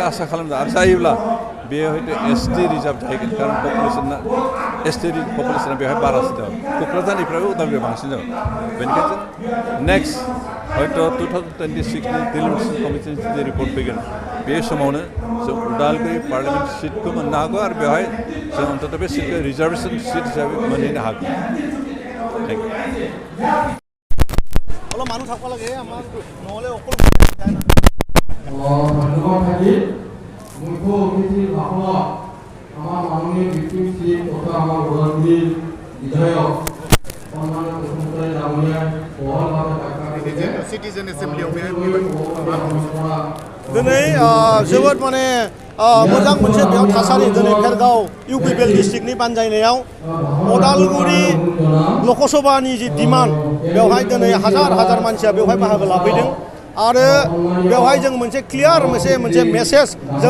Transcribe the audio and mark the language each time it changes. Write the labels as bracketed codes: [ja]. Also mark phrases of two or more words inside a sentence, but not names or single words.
[brx] आसा खालामदों आरो जायोब्ला बेयो हयथ' एसटि रिजार्भ जाहैगोन कारण एसटि पपुलेसना बेवहाय बारासिन जागोन क'क्राझारनिफ्रायबो उदालगुरियाव बांसिन जागोन बेनिखायनो जों नेक्स्ट हयथ' 2026नि डिलिमिटेसन कमिटिनि जे रिपर्ट फैगोन बे समावनो जों उदालगुरि पार्लियामेन्ट सिटखौ मोननो हागौ आरो बेवहाय जों अन्तत बे सिटखौ [en] reservation seat [brx] हिसाबै मोनहैनो हागौ [en] thank you [as] মানুহ থাকব লাগে আমাৰ নহ'লে অকল ধন্যবাদ থাকি মুখ্য অতিথিৰ ভাষণত আমাৰ মাননীয় বিপিন সিং তথা আমাৰ ওদালগুৰিৰ বিধায়ক সন্মানীয় মুখ্যমন্ত্ৰী ডাঙৰীয়াই বহলভাৱে ব্যাখ্যা [brx] सिटिजेन एसेम्ब्लियाव दिनै जोबोद माने मोजां मोनसे बेयाव थासारि दिनै भेरगाव इउपिपिएल डिस्ट्रिक्टनि बानजायनायाव उदालगुरि लकसभानि जि डिमान्ड बेवहाय दिनै हाजार मानसिया बेवहाय बाहागो लाफैदों आरो बेवहाय जों मोनसे क्लियार मोनसे मेसेज जों